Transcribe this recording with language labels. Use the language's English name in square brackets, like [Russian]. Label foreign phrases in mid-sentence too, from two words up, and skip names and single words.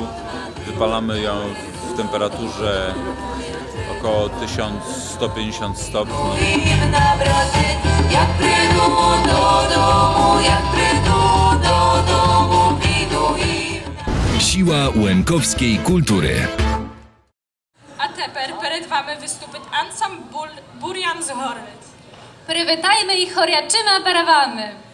[Polish] Wypalamy ją w temperaturze około 1150 stopni. Siła łемkowskiej kultury. [Ukrainian] А тепер перед вами виступить ансамбль Бур'ян з Горниць. Привітаємо їх хорячими барабанами.